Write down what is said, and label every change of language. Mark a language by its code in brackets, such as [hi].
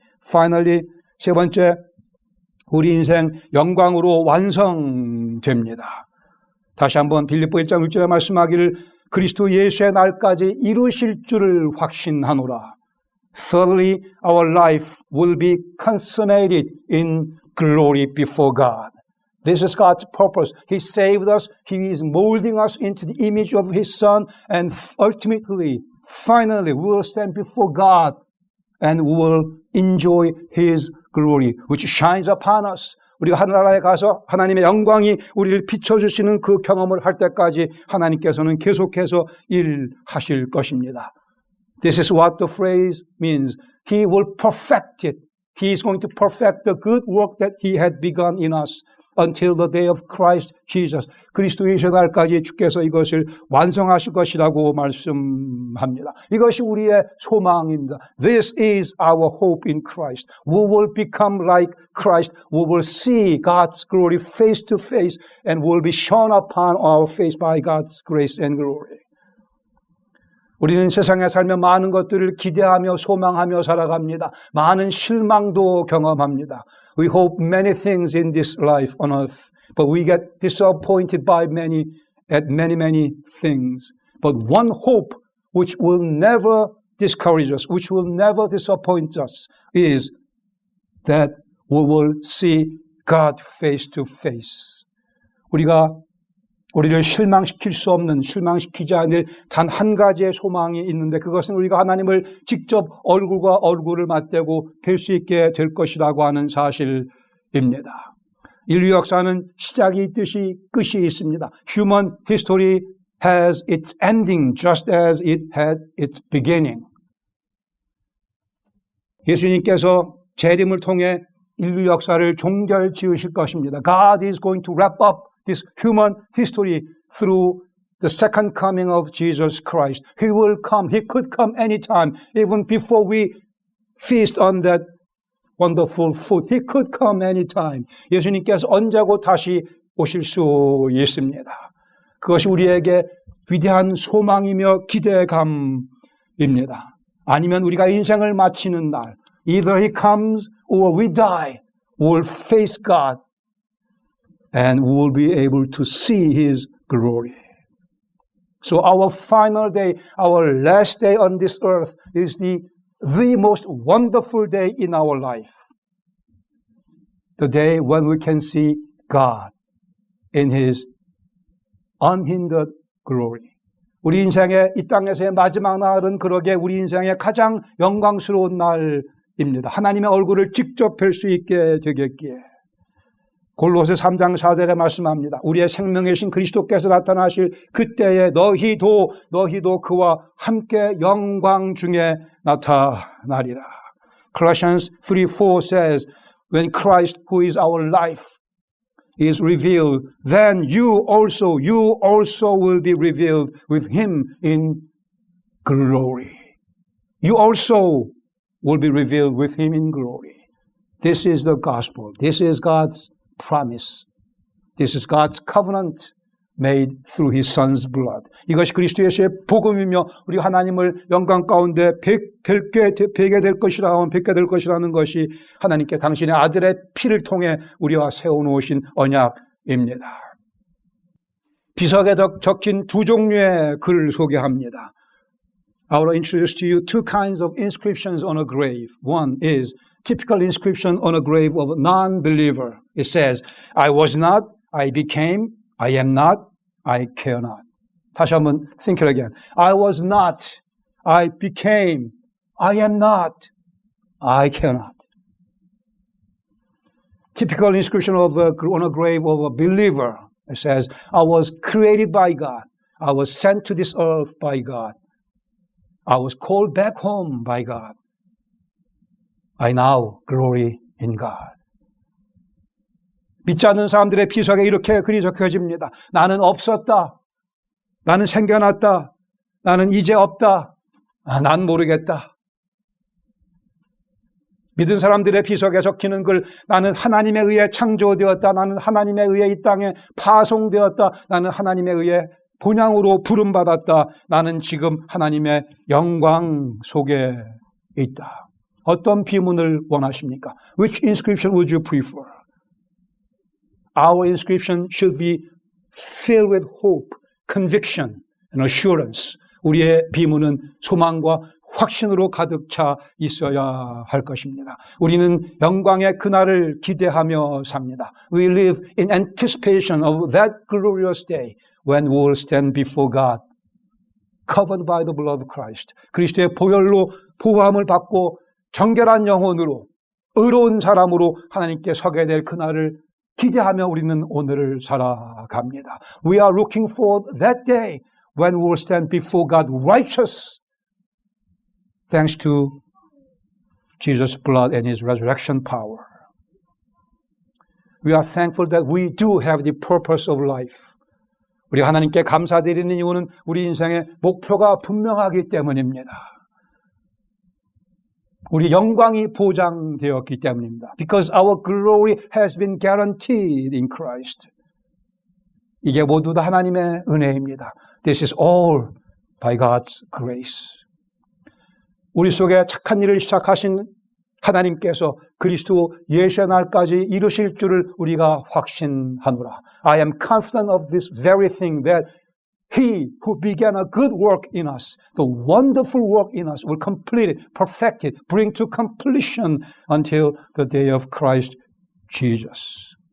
[ko] Finally, 세 번째, 우리 인생 영광으로 완성됩니다. 다시 한번 빌립보 1장 1절에 말씀하기를 그리스도 예수의 날까지 이루실 줄을 확신하노라. [en] Thirdly, our life will be consummated in glory before God. This is God's purpose. He saved us. He is molding us into the image of his Son. And ultimately, finally, we will stand before God and we will enjoy his glory, which shines upon us. [ko] 우리가 하늘나라에 가서 하나님의 영광이 우리를 비춰주시는 그 경험을 할 때까지 하나님께서는 계속해서 일하실 것입니다. [en] This is what the phrase means. He will perfect it. He is going to perfect the good work that he had begun in us until the day of Christ Jesus. [ko] 그리스도 예수의 날까지 주께서 이것을 완성하실 것이라고 말씀합니다. 이것이 우리의 소망입니다. [en] This is our hope in Christ. We will become like Christ. We will see God's glory face to face and will be shone upon our face by God's grace and glory. [ko] 우리는 세상에 살며 많은 것들을 기대하며 소망하며 살아갑니다. 많은 실망도 경험합니다. [en] We hope many things in this life on earth, but we get disappointed by many things. But one hope which will never discourage us, which will never disappoint us, is that we will see God face to face. [ko] 우리를 실망시킬 수 없는, 실망시키지 않을 단 한 가지의 소망이 있는데 그것은 우리가 하나님을 직접 얼굴과 얼굴을 맞대고 뵐 수 있게 될 것이라고 하는 사실입니다. 인류 역사는 시작이 있듯이 끝이 있습니다. [en] Human history has its ending just as it had its beginning. [ko] 예수님께서 재림을 통해 인류 역사를 종결 지으실 것입니다. [en] God is going to wrap up this human history through the second coming of Jesus Christ. He will come. He could come anytime, even before we feast on that wonderful food. He could come anytime. [ko] 예수님께서 언제고 다시 오실 수 있습니다. 그것이 우리에게 위대한 소망이며 기대감입니다. 아니면 우리가 인생을 마치는 날, [en] either he comes or we die, we'll face God. And we will be able to see his glory. So our final day, our last day on this earth is the most wonderful day in our life. The day when we can see God in his unhindered glory. [ko] 우리 인생의 이 땅에서의 마지막 날은 그러게 우리 인생의 가장 영광스러운 날입니다. 하나님의 얼굴을 직접 뵐 수 있게 되겠기에. 골로새 3장 4절에 말씀합니다. 우리의 생명이신 그리스도께서 나타나실 그때에 너희도 그와 함께 영광 중에 나타나리라. [en] Colossians 3:4 says, When Christ, who is our life, is revealed, then you also will be revealed with Him in glory. You also will be revealed with Him in glory. This is the gospel. This is God's promise. This is God's covenant made through His Son's blood. [ko] 이것이 그리스도 예수의 복음이며 우리 하나님을 영광 가운데 뵙게 될 것이라는 것이 하나님께 당신의 아들의 피를 통해 우리와 세워놓으신 언약입니다. 비석에 적힌 두 종류의 글을 소개합니다. [en] I will introduce to you two kinds of inscriptions on a grave. One is typical inscription on a grave of a non-believer. It says, I was not, I became, I am not, I care not. [ko] 다시 한번 [en] think it again. I was not, I became, I am not, I care not. Typical inscription on a grave of a believer. It says, I was created by God. I was sent to this earth by God. I was called back home by God. I now glory in God. [ko] 믿지 않는 사람들의 비석에 이렇게 글이 적혀집니다. 나는 없었다. 나는 생겨났다. 나는 이제 없다. 난 모르겠다. 믿은 사람들의 비석에 적히는 글, 나는 하나님에 의해 창조되었다. 나는 하나님에 의해 이 땅에 파송되었다. 나는 하나님에 의해 본향으로 부름받았다. 나는 지금 하나님의 영광 속에 있다. 어떤 비문을 원하십니까? [en] Which inscription would you prefer? Our inscription should be filled with hope, conviction, and assurance. [ko] 우리의 비문은 소망과 확신으로 가득 차 있어야 할 것입니다. 우리는 영광의 그날을 기대하며 삽니다. [en] We live in anticipation of that glorious day when we will stand before God, covered by the blood of Christ. [ko] 그리스도의 보혈로 보호함을 받고 정결한 영혼으로 의로운 사람으로 하나님께 서게 될 그날을 기대하며 우리는 오늘을 살아갑니다. [en] We are looking for that day when we will stand before God righteous, thanks to Jesus' blood and His resurrection power. We are thankful that we do have the purpose of life. [ko] 우리 하나님께 감사드리는 이유는 우리 인생의 목표가 분명하기 때문입니다. 우리 영광이 보장되었기 때문입니다. [en] Because our glory has been guaranteed in Christ. [ko] 이게 모두 다 하나님의 은혜입니다. [en] This is all by God's grace. [ko] 우리 속에 착한 일을 시작하신 하나님께서 그리스도 예수의 날까지 이루실 줄을 우리가 확신하노라. [en] I am confident of this very thing that He who began a good work in us, the wonderful work in us, will complete it, perfect it, bring to completion until the day of Christ Jesus.